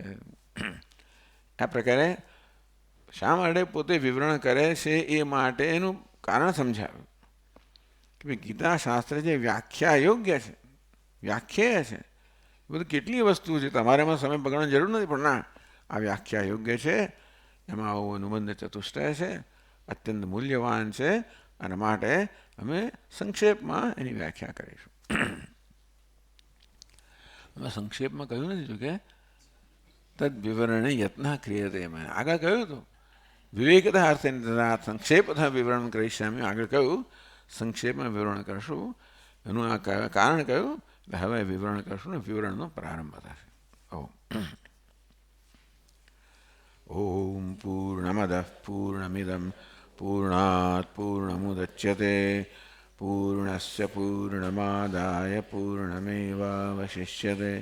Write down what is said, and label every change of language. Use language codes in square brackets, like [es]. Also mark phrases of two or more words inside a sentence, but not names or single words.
[gu] આ પ્રકારે શા માટે પોતે વિવરણ કરે છે એ માટે એનું કારણ સમજાવ્યું કે ભાઈ ગીતાશાસ્ત્ર જે વ્યાખ્યા યોગ્ય છે, વ્યાખ્યા છે, એ બધું કેટલી વસ્તુ છે, તમારે એમાં સમય બગાડવાની જરૂર નથી, પણ ના, આ વ્યાખ્યા યોગ્ય છે. એમાં આવું અનુબંધ ચતુષ્ટય છે, અત્યંત મૂલ્યવાન છે, અને માટે અમે સંક્ષેપમાં એની વ્યાખ્યા કરીશું. અમે સંક્ષેપમાં કહ્યું નથી કે [sa] तद्विवरणे यत्नः क्रियते मया. [gu] આગળ કહ્યું હતું [sa] વિવેકતઃ અર્થેન તથા સંક્ષેપતઃ વિવરણ કરિષ્યામિ. [gu] આગળ કહ્યું સંક્ષેપમાં વિવરણ કરશું, એનું આ કારણ કહ્યું, એટલે હવે વિવરણ કરશું ને વિવરણનો પ્રારંભ થશે. [sa] ઓમ પૂર્ણમદઃ પૂર્ણમિદં પૂર્ણાત પૂર્ણમુદચ્યતે પૂર્ણસ્ય પૂર્ણમાદાય પૂર્ણમેવાવશિષ્યતે.